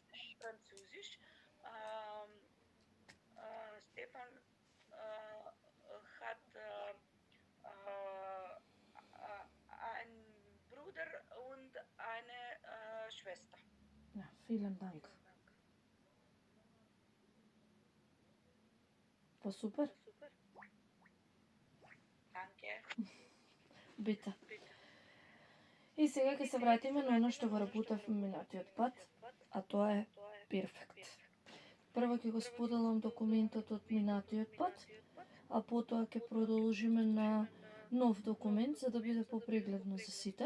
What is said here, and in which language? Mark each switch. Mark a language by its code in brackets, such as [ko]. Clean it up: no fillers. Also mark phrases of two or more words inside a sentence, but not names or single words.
[de] Stefan hat einen Bruder und eine Schwester. Ja, vielen Dank. War super. Бита. [mk] И сега ќе се вратиме на оно што го работевме минатиот пат, а тоа е перфект. Прво ќе го споделам документот од минатиот пат, а потоа ќе продолжиме на нов документ за да биде попрегледно за сите.